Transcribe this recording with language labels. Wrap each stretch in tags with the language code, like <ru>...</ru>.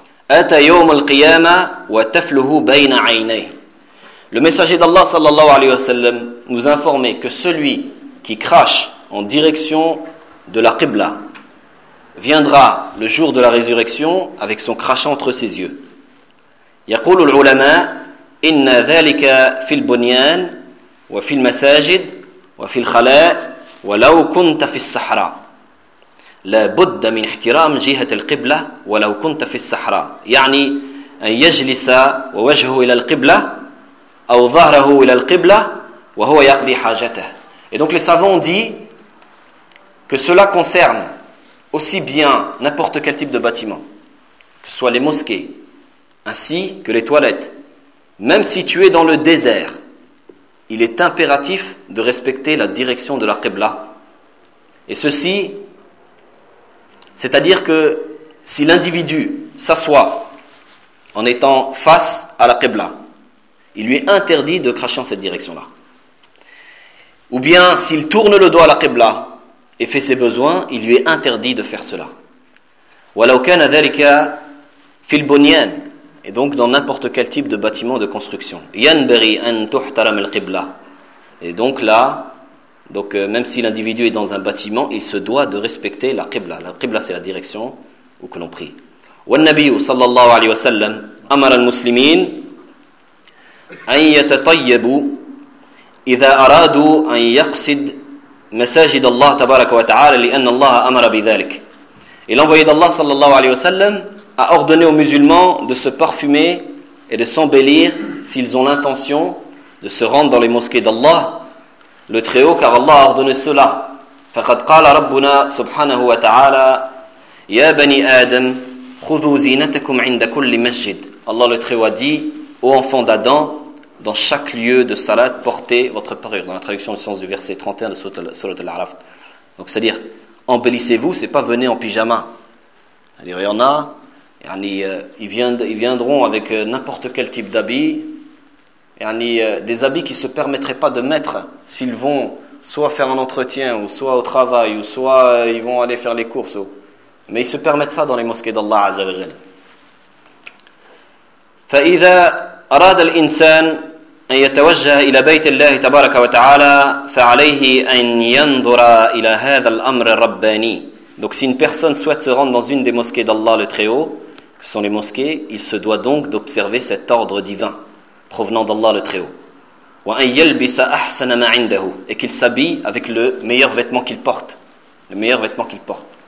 <ar>أتى يوم القيامة وتفله بين عينيه.</ar> <fr>Le messager d'Allah sallallahu alayhi wa sallam nous informait que celui qui crache en direction de la Qibla viendra le jour de la résurrection avec son crachat entre ses yeux.</fr> <ar>يقول العلماء إن ذلك في البنيان وفي المساجد وفي الخلاء ولو كنت في الصحراء لا بد من احترام جهة القبلة ولو كنت في الصحراء يعني أن يجلس ووجهه إلى القبلة أو ظهره إلى القبلة وهو يقضي حاجته.</ar> <fr>Et donc les savants ont dit que cela concerne aussi bien n'importe quel type de bâtiment, que ce soit les mosquées ainsi que les toilettes, même si tu es dans le désert, il est impératif de respecter la direction de la Qibla. Et ceci, c'est-à-dire que si l'individu s'assoit en étant face à la Qibla, il lui est interdit de cracher en cette direction-là. Ou bien s'il tourne le dos à la Qibla et fait ses besoins, il lui est interdit de faire cela.</fr> <ar>وَلَوْ كَانَ ذَلِكَ فِي الْبُنْيَانِ.</ar> <fr>Et donc dans n'importe quel type de bâtiment de construction.</fr> <ar>يَنْبَرِي أَنْ تُحْتَرَمَ الْقِبْلَةِ.</ar> <fr>Et donc là, donc, même si l'individu est dans un bâtiment, il se doit de respecter la Qibla. La Qibla, c'est la direction où que l'on prie.</fr> <ar>وَالنَّبِيُّ صَلَّى اللَّهُ عَلَيْهِ وَسَلَّمْ أَمَرَ الْمُسْلِمِينَ أَنْ يَتَطَيَّبُوا إِذَا أَرَادُوا أَنْ يَقْصِدْ مساجد الله تبارك وتعالى لأن الله أمر بذلك.</ar> <fr>Et l'envoyé d'Allah sallallahu alayhi wa sallam a ordonné aux musulmans de se parfumer et de s'embellir s'ils ont l'intention de se rendre dans les mosquées d'Allah le Très-Haut, car Allah a ordonné cela.</fr> <ar>فَقَدْ قَالَ رَبُّنَا سُبْحَانَهُ وَتَعَالَى يَا بَنِي آدَمْ خُذُوا زِينَتَكُمْ عِنْدَ كُلِّ مَسْجِدْ.</ar> <fr>Allah le Très-Haut a dit: ô enfants d'Adam, dans chaque lieu de salat, portez votre parure. Dans la traduction du sens du verset 31 de Sourate Al-A'raf. Donc, c'est-à-dire, embellissez-vous, c'est pas venez en pyjama. C'est-à-dire, il y en a, ils viendront avec n'importe quel type d'habit, des habits qu'ils ne se permettraient pas de mettre s'ils vont soit faire un entretien, ou soit au travail, ou soit ils vont aller faire les courses. Mais ils se permettent ça dans les mosquées d'Allah, Azza wa Jal.</fr> <ar>Fa'idha أراد الإنسان أن يتوجه إلى بيت الله تبارك وتعالى فعليه أن ينظر إلى هذا الأمر الرباني.</ar> <fr>Donc si une personne souhaite se rendre dans une des mosquées d'Allah le Très-Haut, que sont les mosquées, il se doit donc d'observer cet ordre divin provenant d'Allah le Très-Haut.</fr> <ar>وأن يلبس أحسن ما عنده.</ar> <fr>Et qu'il s'habille avec le meilleur vêtement qu'il porte. Le meilleur vêtement qu'il porte.</fr>